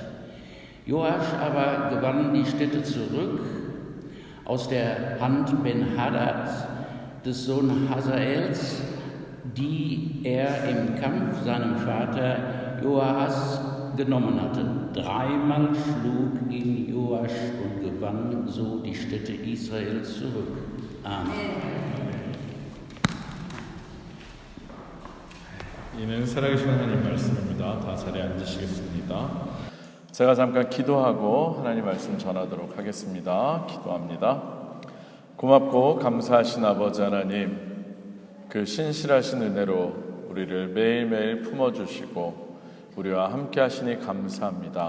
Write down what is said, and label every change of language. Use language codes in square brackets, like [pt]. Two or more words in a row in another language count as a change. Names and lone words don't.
[de] Joasch aber gewann die Städte zurück aus der Hand Ben-Hadads, des Sohnes Hazaels, die er im Kampf seinem Vater Joahas genommen hatte. 3-mal schlug ihn Joasch und gewann so die Städte Israels zurück. Amen. [ko] 이는 살아계신 하나님 말씀입니다. 다 자리에 앉으시겠습니다. 제가 잠깐 기도하고 하나님 말씀 전하도록 하겠습니다. 기도합니다. 고맙고 감사하신 아버지 하나님, 그 신실하신 은혜로 우리를 매일매일 품어주시고 우리와 함께 하시니 감사합니다.